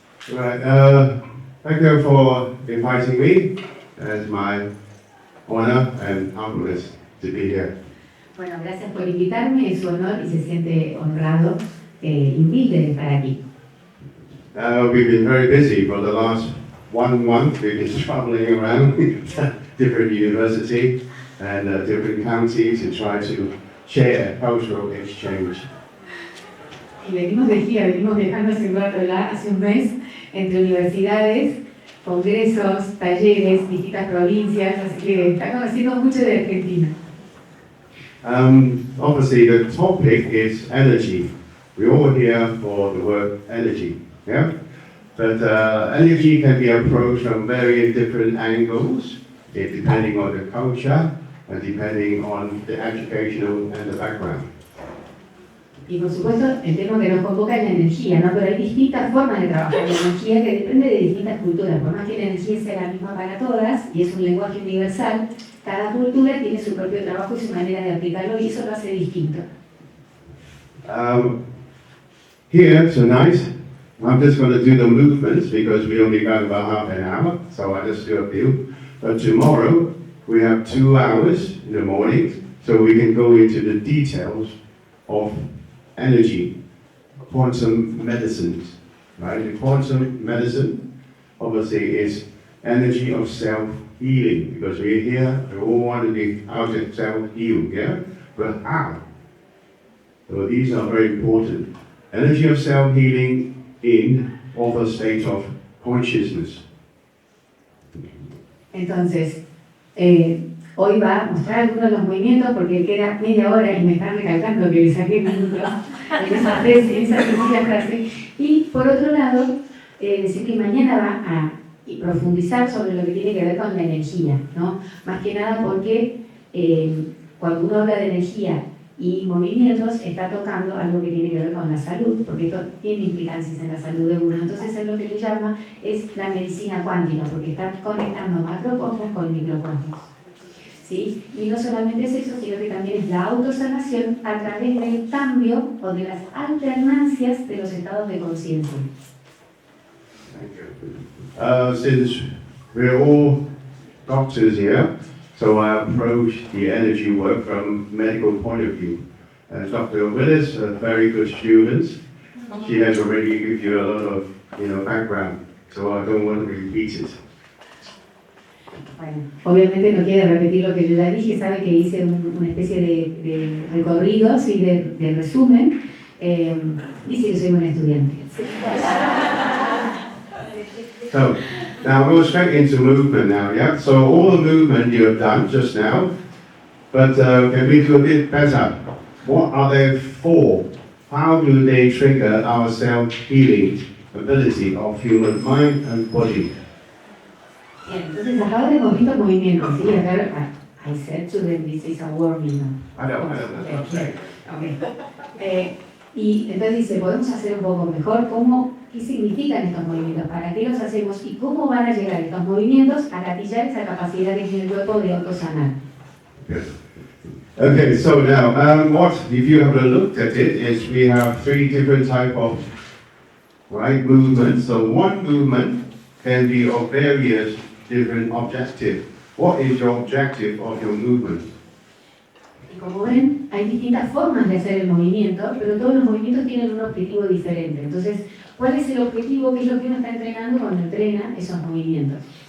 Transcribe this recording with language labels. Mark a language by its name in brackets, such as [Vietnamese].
[English] Right, thank you for inviting me. It's my honor and humbleness to be here. [Spanish] Bueno, gracias por invitarme, es su honor y se siente honrado y humilde de estar aquí. [English] We've been very busy for the last 1 month. We've been traveling around different universities and different counties to try to share cultural exchange. [Spanish] Y venimos de gira, venimos viajando hace un rato, hace un mes, entre universidades congresos, talleres, distintas provincias, así que está conociendo mucho de Argentina. [English] Obviously, the topic is energy. We're all here for the word energy, yeah? But energy can be approached from very different angles, depending on the culture and depending on the educational and the background. [Spanish] Y por supuesto, el tema que nos convoca es la energía, ¿no? Pero hay distintas formas de trabajar la energía que depende de distintas culturas. Por más que la energía sea la misma para todas, y es un lenguaje universal, cada cultura tiene su propio trabajo y su manera de aplicarlo, y eso lo hace distinto. [English] Here tonight, I'm just going to do the movements because we only got about half an hour, so I'll just do a few. But tomorrow, we have 2 hours in the morning, so we can go into the details of energy, quantum medicines, right? The quantum medicine, obviously, is energy of self-healing, because we're here, we all want to be out and self-healed, yeah? But how? So these are very important. Energy of self-healing in other state of consciousness. [Spanish] Entonces, hoy va a mostrar algunos de los movimientos porque queda media hora y me están recalcando que le saqué minutos en esa sencilla frase. Y por otro lado, decir que mañana va a profundizar sobre lo que tiene que ver con la energía, ¿no? Más que nada porque cuando uno habla de energía y movimientos está tocando algo que tiene que ver con la salud, porque esto tiene implicancias en la salud de uno. Entonces es lo que le llama es la medicina cuántica, porque está conectando macrocosmos con microcosmos. ¿Sí? Y no solamente es eso, sino que también es la autosanación a través del cambio o de las alternancias de los estados de conciencia. [English] Since we're all doctors here, so I approach the energy work from medical point of view. Dr. Willis, a very good student, she has already given you a lot of background, so I don't want to repeat it. [Spanish] Bueno, obviamente no quiere repetir lo que yo ya dije, sabe que hice una especie de recorridos y de resumen, dice que soy buen estudiante. [English] So, now we'll go straight into movement now, yeah? So all the movement you have done just now, but can we do a bit better? What are they for? How do they trigger our self-healing ability of human mind and body? [Spanish] Bien, entonces acabo de mover estos movimientos, ¿sí? [English] Acá, I said to them, this is a warming up. I know, that's okay. Okay. [Spanish] Y entonces dice, podemos hacer un poco mejor qué significan estos movimientos, para qué los hacemos y cómo van a llegar estos movimientos a gatillar esa capacidad que tiene el cuerpo de autosanar. [English] Good. Okay, so now, what, if you have looked at it, is we have 3 different type of movements. So one movement can be of various different objectives. What is your objective of your movement? [Spanish] Y como ven, hay distintas formas de hacer el movimiento, pero todos los movimientos tienen un objetivo diferente. Entonces, ¿cuál es el objetivo? ¿Qué es lo que uno está entrenando cuando entrena esos movimientos?